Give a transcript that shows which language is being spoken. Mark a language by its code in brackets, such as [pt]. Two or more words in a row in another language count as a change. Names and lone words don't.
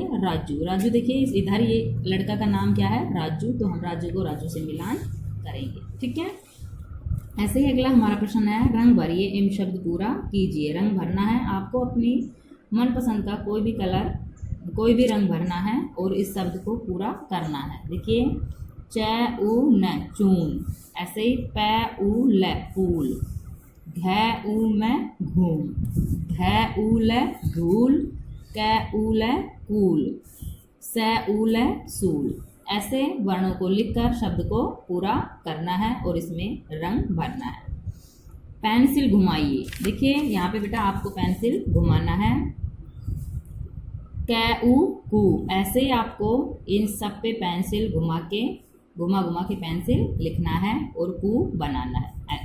[hi] राजू, राजू देखिए इधर ये लड़का का नाम क्या है, राजू, तो हम राजू को राजू से मिलान करेंगे। ठीक है। ऐसे ही अगला हमारा प्रश्न है, रंग भरिए एम शब्द पूरा कीजिए। रंग भरना है आपको, अपनी मनपसंद का कोई भी कलर, कोई भी रंग भरना है और इस शब्द को पूरा करना है। देखिए च उ न चून, ऐसे ही प उ ल फूल, घ उ में घूम, ध उ ल धूल, क उ ल कूल, स उ ल सूल। ऐसे वर्णों को लिखकर शब्द को पूरा करना है और इसमें रंग भरना है। पेंसिल घुमाइए, देखिए यहाँ पे बेटा आपको पेंसिल घुमाना है। क उ कु, ऐसे ही आपको इन सब पे पेंसिल घुमा के पेंसिल लिखना है और कु बनाना है।